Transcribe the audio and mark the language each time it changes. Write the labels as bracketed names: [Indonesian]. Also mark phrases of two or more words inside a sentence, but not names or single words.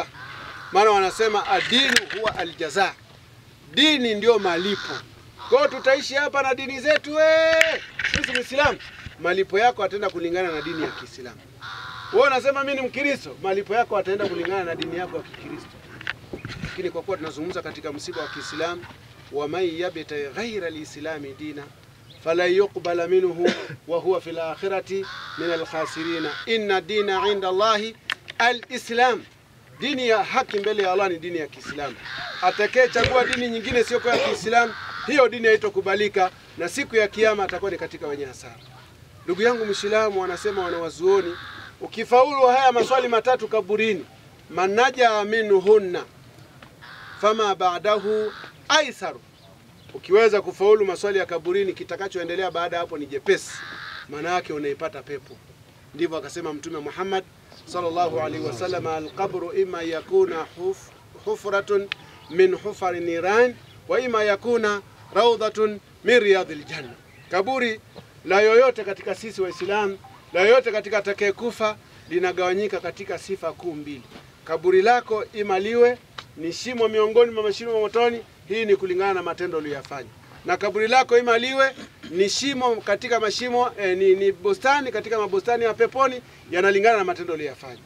[Swahili] Maana wanasema [Arabic] الدين هو الجزاء, [Swahili] dini ndio malipo. Kwa hiyo tutaishi hapa na dini zetu sisi Muislamu, malipo yako ataenda kulingana na dini ya Kiislamu. Wewe unasema mimi ni Mkristo, malipo yako ataenda kulingana na dini yako ya Kikristo. Lakini kwa kuwa tunazungumza katika msiba wa Kiislamu, [Arabic] ومن يبتغ غير الإسلام دينا فلن يقبل منه وهو في الآخرة من الخاسرين. إن الدين عند الله الإسلام, [Swahili] dini ya haki mbele ya Allah ni dini ya Kiislamu. Atakayechagua dini nyingine sio kwa Kiislamu, hiyo dini haitokubalika na siku ya kiyama atakuwa ni katika wenye hasara. Ndugu yangu Muislamu, wanasema wanawazuoni, ukifaulu haya maswali matatu kaburini, [Arabic] من نجا منهن فما بعده أيسر, [Swahili] ukiweza kufaulu maswali ya kaburini, kitakachoendelea baada hapo ni jepesi, maana yake unaipata pepo. Ndivyo akasema Mtume Muhammad [Arabic] صلى الله عليه وسلم القبر إما يكون حفرة من حفر النيران وإما يكون روضة من رياض الجنة. [Swahili] Kaburi la yoyote katika sisi Waislamu, la yoyote katika atakayekufa, linagawanyika katika sifa kuu mbili. Kaburi lako imaliwe ni shimo miongoni mwa mashimo ya motoni, hii ni kulingana na matendo uliyofanya. Na kaburi lako imaliwe ni shimo katika mashimo ni bustani katika mabustani ya peponi, yanalingana na matendo uliyofanya.